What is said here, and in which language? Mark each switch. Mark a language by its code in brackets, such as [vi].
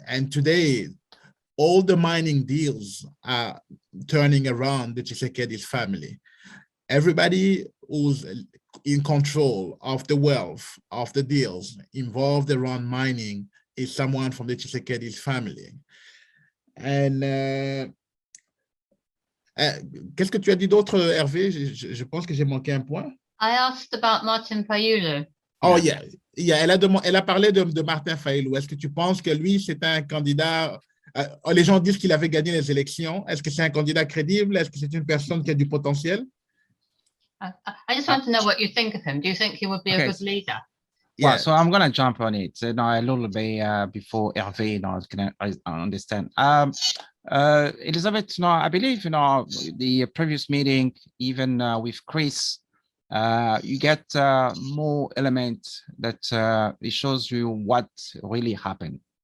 [en] And today, all the mining deals are turning around the Tshisekedi's family. Everybody who's in control of the wealth of the deals involved around mining is someone from the Tshisekedi's family. [fr] And qu'est-ce que tu as dit d'autre, Hervé? Je pense que j'ai manqué un point. [en] I asked about Martin Fayulu. Oh, yeah. [fr] Elle a parlé de Martin Fayulu. Est-ce que tu penses que lui, c'est un candidat... les gens disent qu'il avait gagné les élections. Est-ce que c'est un candidat crédible? Est-ce que c'est une personne qui a du potentiel? [en] I just want to know what you think of him. Do you think he would be a good leader? Yeah, Yeah. so I'm gonna jump on it. You know, a little bit before Hervé, you know, can I understand. Elizabeth, you know, I believe, you know, the previous meeting, even with Chris, you get more elements that it shows you what really happened.